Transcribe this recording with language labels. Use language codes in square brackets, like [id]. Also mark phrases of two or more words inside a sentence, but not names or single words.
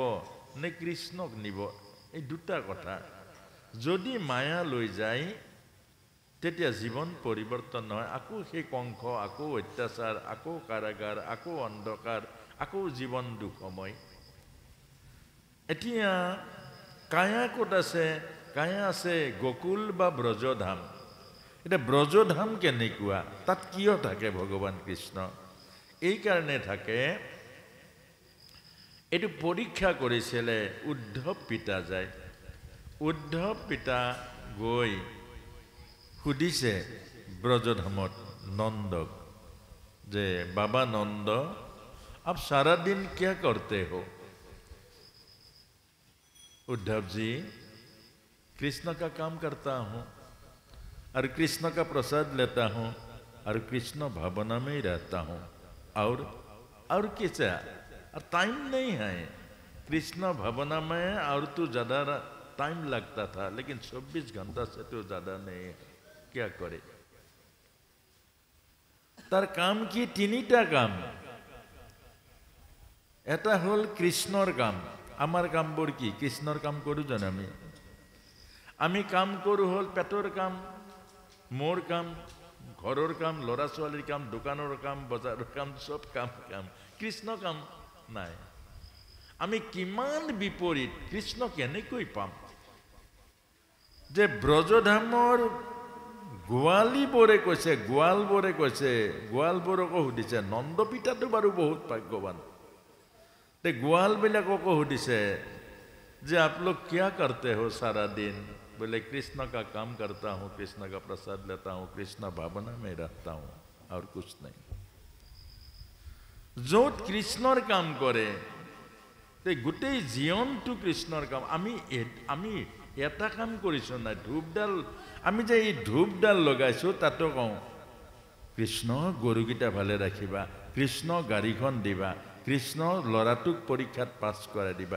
[as] নে কৃষ্ণক নিব এই দুটা কথা যদি মায়া লৈ যায় তেতিয়া জীৱন পৰিৱৰ্তন নহয় আকৌ সেই কংস আকৌ অত্যাচাৰ আকৌ কাৰাগাৰ আকৌ অন্ধকাৰ আকৌ জীৱন দুখময় এতিয়া কায়া ক'ত আছে কায়া আছে গোকুল বা ব্ৰজধাম এতিয়া ব্ৰজধাম কেনেকুৱা তাত কিয় থাকে ভগৱান কৃষ্ণ এইকাৰণে থাকে এইটো পৰীক্ষা কৰিছিলে উদ্ধৱ পিতা যায় উদ্ধৱ পিতা গৈ সুধিছে ব্ৰজধামত নন্দক যে বাবা নন্দ [hi] आप सारा दिन क्या करते हो उद्धव जी कृष्ण का काम करता हूँ और कृष्ण का प्रसाद लेता हूँ और कृष्ण भावना में ही रहता हूँ और कैसा और टाइम नहीं है कृष्ण भावना में और तो ज़्यादा टाइम लगता था लेकिन 24 घंटा से तो ज़्यादा नहीं है क्या करे [as] तार काम की তিনিটা কাম এটা হল কৃষ্ণৰ কাম আমাৰ কামবোৰ কি কৃষ্ণৰ কাম কৰো জানো আমি কাম কৰো হল পেটৰ কাম মোৰ কাম ঘৰৰ কাম লৰা ছোৱালীৰ কাম দোকানৰ কাম বজাৰৰ কাম সব কাম কৃষ্ণ কাম নাই আমি কিমান বিপৰীত কৃষ্ণ কেনেকৈ পাম যে ব্ৰজধামৰ গোৱালবোৰে কৈছে গোৱালবোৰকো সুধিছে নন্দ পিতাটো বাৰু বহুত ভাগ্যৱান তে গোৱালবিলাককো সুধিছে [hi] जे आप लोग क्या करते हो सारा दिन? बोले कृष्ण का काम करता हूँ, कृष्ण का प्रसाद लेता हूँ, कृष्ण भावना में रहता हूँ और कुछ नहीं। [as] য'ত কৃষ্ণৰ কাম কৰে গোটেই জীৱনটো কৃষ্ণৰ কাম। আমি এটা কাম কৰিছোঁ নাই, ধূপডাল আমি যে এই ধূপডাল লগাইছোঁ তাতো কওঁ কৃষ্ণ গৰুকেইটা ভালে ৰাখিবা, কৃষ্ণ গাড়ীখন দিবা, কৃষ্ণ ল'ৰাটোক পৰীক্ষাত পাছ কৰাই দিবা।